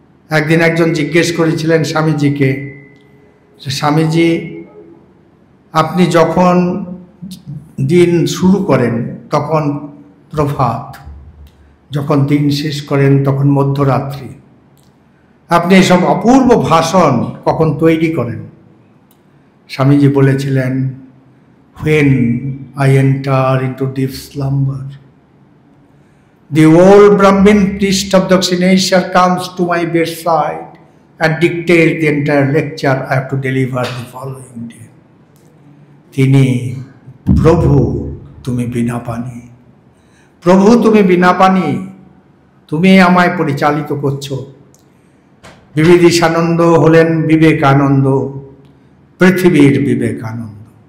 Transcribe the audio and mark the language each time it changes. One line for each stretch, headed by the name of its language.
Bangla: একদিন একজন জিজ্ঞেস করেছিলেন স্বামীজিকে, স্বামীজি, আপনি যখন দিন শুরু করেন তখন প্রভাত, যখন দিন শেষ করেন তখন মধ্যরাত্রি, আপনি এসব অপূর্ব ভাষণ কখন তৈরি করেন? স্বামীজি বলেছিলেন,
English: when I enter into deep slumber, the old Brahmin priest of Dakshineshwar comes to my bedside and dictates the entire lecture I have to deliver the following day.
Bangla: তিনি, প্রভু তুমি বিনা পানি, প্রভু তুমি বিনা পানি, তুমি আমায় পরিচালিত করছো। বিবিদিশানন্দ হলেন বিবেকানন্দ, পৃথিবীর বিবেকানন্দ।